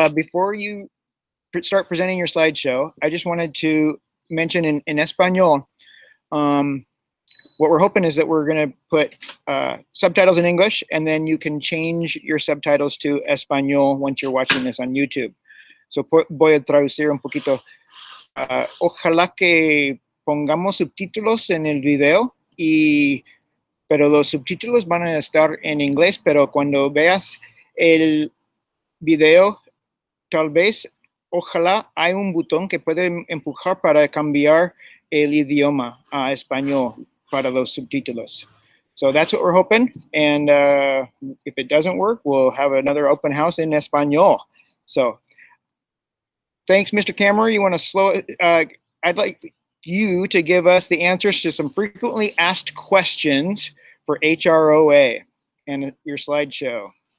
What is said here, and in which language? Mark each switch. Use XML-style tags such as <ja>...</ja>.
<en>Before you start presenting your slideshow, I just wanted to mention in Espanol, what we're hoping is that we're going to put subtitles in English, and then you can change your subtitles to Espanol once you're watching this on YouTube.</en> <es>So voy a traducir un poquito. Ojalá que pongamos subtítulos en el video, pero los subtítulos van a estar en inglés, pero cuando veas el video, tal vez, ojalá hay un botón que puede empujar para cambiar el idioma a español para los subtítulos.</es> <en>So that's what we're hoping. And if it doesn't work, we'll have another open house in Espanol. So thanks, Mr. Kamerer. You want to slow it? I'd like you to give us the answers to some frequently asked questions for HROA and your slideshow.</en>